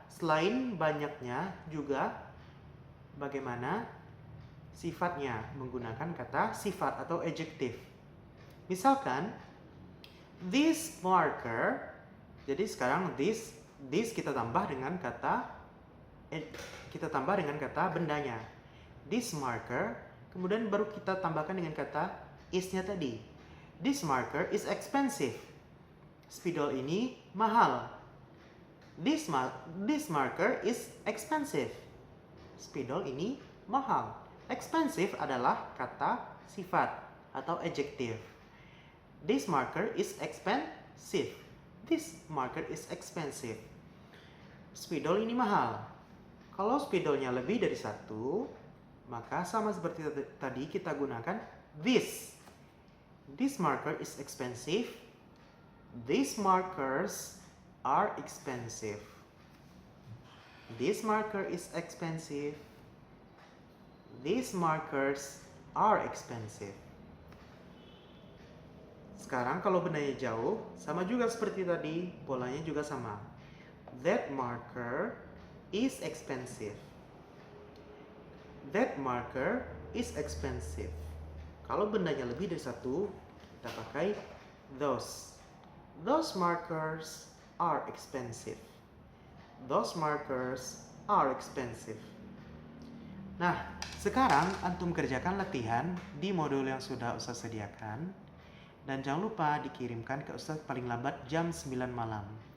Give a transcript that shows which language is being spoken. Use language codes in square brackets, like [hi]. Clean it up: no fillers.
[id] Selain banyaknya juga bagaimana sifatnya menggunakan kata sifat atau adjective. Misalkan [en] this marker. [id] Jadi sekarang this kita tambah dengan kata bendanya. [en] This marker, [id] kemudian baru kita tambahkan dengan kata is-nya tadi. [en] This marker is expensive. [id] Spidol ini mahal. [en] This marker is expensive. [id] Spidol ini mahal. Expensive adalah kata sifat atau adjective. [en] This marker is expensive. This marker is expensive. [id] Spidol ini mahal. Kalau spidolnya lebih dari satu, maka sama seperti tadi kita gunakan this. [en] This marker is expensive. These markers are expensive. This marker is expensive. These markers are expensive. [id] Sekarang kalau bendanya jauh, sama juga seperti tadi, polanya juga sama. [en] That marker is expensive. That marker is expensive. [id] Kalau bendanya lebih dari satu, kita pakai those. [en] Those markers are expensive. Those markers are expensive. [id] Nah, sekarang antum kerjakan latihan di modul yang sudah Ustaz sediakan. Dan jangan lupa dikirimkan ke Ustaz paling lambat jam 9 malam.